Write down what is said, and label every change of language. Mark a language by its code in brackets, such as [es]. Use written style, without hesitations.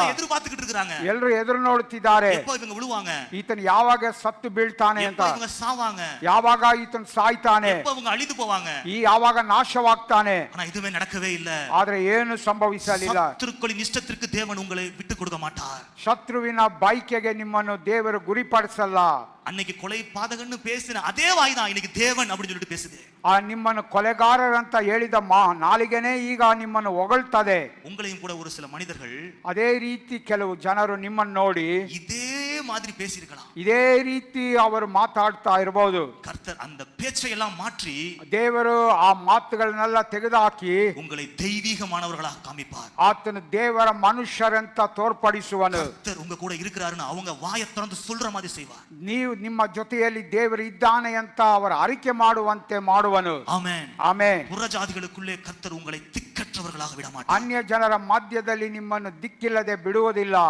[ta] எல்லாம் எதிர்பார்த்துக்கிட்டு இருக்காங்க. [kn] ಎಲ್ಲರೂ ಎದುರು ನೋಡುತ್ತಿದ್ದಾರೆ. [ta] எப்போ இவங்க விழுவாங்க, [kn] ಈತನು ಯಾವಾಗ ಸತ್ತು ಬೀಳ್ತಾನೆ ಅಂತ, [ta] எப்போ இவங்க சாவாங்க, [kn] ಯಾವಾಗ ಈತನು ಸಾಯ್ತಾನೆ, [ta] எப்போ இவங்க ಅಳಿದು போவாங்க. [kn] ಈ ಯಾವಾಗ ನಾಶವಾಗ್ತಾನೆ. [ta] ஆனா இதுவே நடக்கவே இல்ல. [kn] ಆದ್ರೆ ಏನು ಸಂಭವಿಸಲಿಲ್ಲ. [ta] சத்துருக்களின் இஷ்டத்திற்கு தேவன் உங்களை விட்டு கொடுக்க மாட்டார். [kn] ಶತ್ರುವಿನ ಬೈಕೆಗೆ ನಿಮ್ಮನ್ನು ದೇವರು ಗುರಿಪಡಿಸಲ್ಲ. [ta] அன்னைக்கு கொலை பாதகன்னு பேசின அதே வாய் தான் இன்னைக்கு தேவன் அப்படின்னு சொல்லிட்டு பேசுது. [kn] ನಿಮ್ಮನ್ನು ಕೊಲೆಗಾರರಂತ ಹೇಳಿದ ನಾಲಿಗೆನೇ ಈಗ ನಿಮ್ಮನ್ನು ಹೊಗಳ್ತದೆ. [ta] உங்களையும் கூட ஒரு சில மனிதர்கள் [kn] ಅದೇ ರೀತಿ ಕೆಲವು ಜನರು ನಿಮ್ಮನ್ನು ನೋಡಿ [ta] இதே மாதிரி பேசியிருக்கலாம். [kn] ಇದೇ ರೀತಿ ಅವರು ಮಾತಾಡ್ತಾ ಇರಬಹುದು. [ta] கர்த்தர் அந்த பேச்சை எல்லாம் மாற்றி [kn] ದೇವರು ಆ ಮಾತುಗಳನ್ನೆಲ್ಲ ತೆಗೆದುಹಾಕಿ [ta] உங்களை தெய்வீகமானவர்களாக காமிப்பார். [kn] ಆತನು ದೇವರ ಮನುಷ್ಯರಂತ ತೋರ್ಪಡಿಸುವನು. [ta] கர்த்தர் உங்க கூட இருக்கிறாருன்னு அவங்க வாயை திறந்து சொல்ற மாதிரி செய்வார். [kn] ನೀವು ನಿಮ್ಮ ಜೊತೆಯಲ್ಲಿ ದೇವರು ಇದ್ದಾನೆ ಅಂತ ಅವರ ಅರಿಕೆ ಮಾಡುವಂತೆ ಮಾಡುವನು. ಆಮೆನ್. ಆಮೆನ್. [ta] புறஜாதிகளுக்குள்ளே கர்த்தர் உங்களை திக்கற்றவர்களாக விட மாட்டார். [kn] ಅನ್ಯ ಜನರ ಮಧ್ಯದಲ್ಲಿ ನಿಮ್ಮನ್ನು ದಿಕ್ಕಿಲ್ಲದೆ ಬಿಡುವುದಿಲ್ಲ.